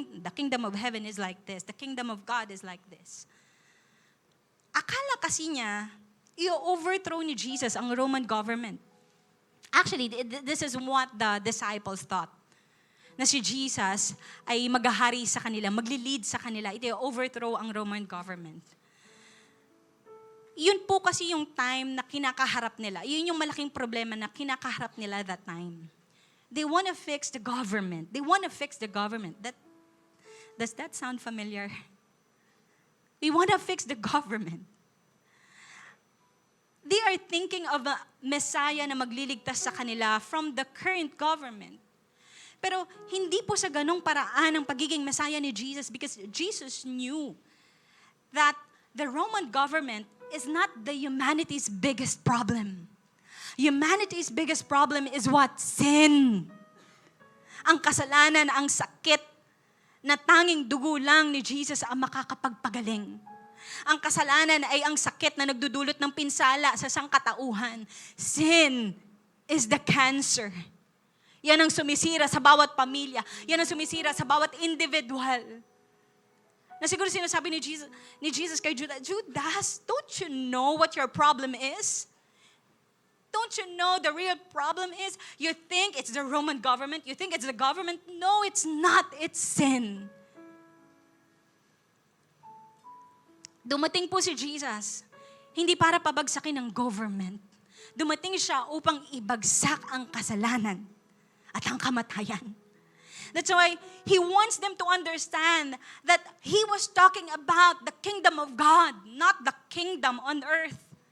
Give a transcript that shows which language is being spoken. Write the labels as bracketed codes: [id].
[en] The kingdom of heaven is like this. The kingdom of God is like this. [tl] Akala kasi niya, i-overthrow ni Jesus ang Roman government. [en] Actually, this is what the disciples thought. [tl] Na si Jesus ay maghahari sa kanila, magli-lead sa kanila, i-overthrow ang Roman government. Yun po kasi yung time na kinakaharap nila. Yun yung malaking problema na kinakaharap nila [en] that time. They want to fix the government. They want to fix the government. Does that sound familiar? We want to fix the government. They are thinking of a Messiah [tl] na magliligtas sa kanila [en] from the current government. [tl] Pero hindi po sa ganong paraan ang pagiging Messiah ni Jesus [en] because Jesus knew that the Roman government is not the humanity's biggest problem. Humanity's biggest problem is what? Sin. [tl] Ang kasalanan, ang sakit na tanging dugo lang ni Jesus ang makakapagpagaling. Ang kasalanan ay ang sakit na nagdudulot ng pinsala sa sangkatauhan. [en] Sin is the cancer. [tl] Yan ang sumisira sa bawat pamilya. Yan ang sumisira sa bawat individual. Na siguro sinasabi ni Jesus kay Judas, Judas, [en] don't you know what your problem is? Don't you know the real problem is? You think it's the Roman government? You think it's the government? No, it's not. It's sin. [tl] Dumating po si Jesus, hindi para pabagsakin ng government. Dumating siya upang ibagsak ang kasalanan at ang kamatayan. [en] That's why He wants them to understand that He was talking about the kingdom of God, not the kingdom on earth.